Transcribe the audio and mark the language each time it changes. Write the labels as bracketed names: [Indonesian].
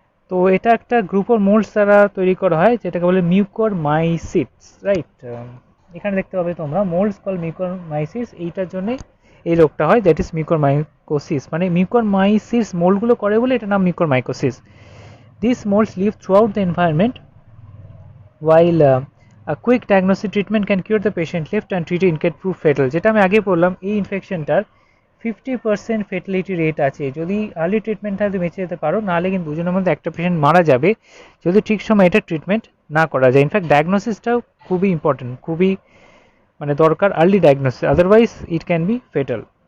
[Bangla] তো এটা একটা গ্রুপ অফ মোল্ডস দ্বারা তৈরি করা হয় যেটাকে বলে মিউকরমাইসিস, রাইট। এখানে দেখতে পাবে তোমরা মোল্ডস কল মিউকরমাইসিস, এইটার জন্য এই রোগটা হয় দ্যাট ইজ মিউকরমাইকোসিস, মানে মিউকরমাইসিস মোল্ডগুলো করে বলে এটা নাম mucormycosis. [English] This মোল্ডস leave through out the environment while a quick diagnostic treatment can cure the patient left untreated and can prove fatal। [Bangla] যেটা আমি আগে বললাম এই ইনফেকশনটার 50% ফেটালিটি রেট আছে। যদি আর্লি ট্রিটমেন্ট থাকে বেঁচে যেতে পারো, নাহলে কিন্তু দুজনের মধ্যে একটা পেশেন্ট মারা যাবে যদি ঠিক সময় এটা ট্রিটমেন্ট না করা যায়। ইনফ্যাক্ট ডায়াগনোসিসটাও খুবই ইম্পর্টেন্ট, খুবই মানে দরকার early diagnosis, [English] Otherwise it can be fatal.